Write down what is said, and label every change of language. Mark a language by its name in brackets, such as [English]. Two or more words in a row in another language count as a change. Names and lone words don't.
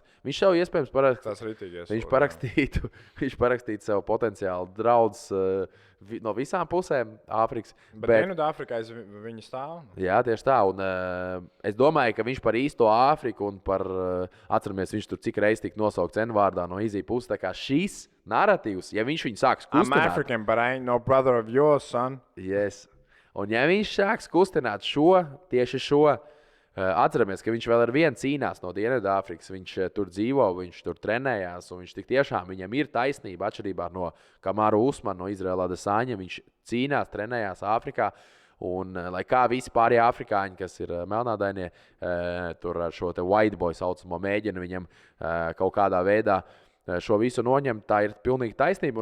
[Latvian] Viņš sev iespējams viņš parakstītu sev potenciāli draudz no visām pusēm Āfrikas. Bet Dienvidāfrikā viņa stāv. Jā, tieši tā. Un, es domāju, ka viņš par īsto Āfriku un par, atceramies, viņš tur cik reiz tika nosaukts N-vārdā no Izī puses. Tā kā šīs narratīvs, ja viņš viņu sāks kustināt. [English] I'm African, but I ain't no brother of yours, son. Yes. [Latvian] Un ja viņš sāks kustināt tieši šo, atceramies, ka viņš vēl ar vienu cīnās no Dienvidāfrikas. Viņš tur dzīvo, viņš tur trenējās, un viņš tik tiešām viņam ir taisnība atšķirībā no Kamaru Usmana, no Izraela Adesanya. Viņš cīnās, trenējās Āfrikā. Un, lai kā visi pārējie afrikāņi, kas ir melnādainie, tur ar šo te [English] white boy [Latvian] saucamo mēģina viņam kaut kādā veidā šo visu noņemt, tā ir pilnīgi taisnība.